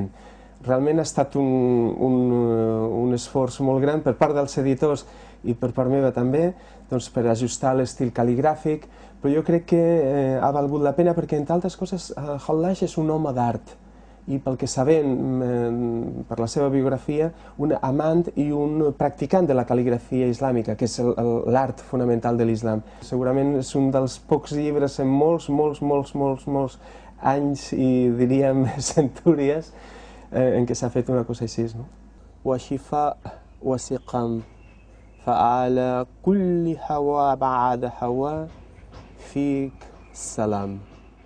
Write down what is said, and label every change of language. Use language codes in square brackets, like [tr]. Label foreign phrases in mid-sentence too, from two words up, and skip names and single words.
[ca] Realment ha estat un esforç molt gran per part dels editors i per part meva també, per ajustar l'estil cal·ligràfic, però jo crec que ha valgut la pena perquè, entre altres coses, Hallaj és un home d'art, i pel que sabem, per la seva biografia, un amant i un practicant de la cal·ligrafia islàmica, que és l'art fonamental de l'islam. Segurament és un dels pocs llibres en molts anys i, diríem, centúries en què s'ha fet una cosa així. [ar] وشفاء وسقام فعلى كل هوى بعد هوى فيك سلام.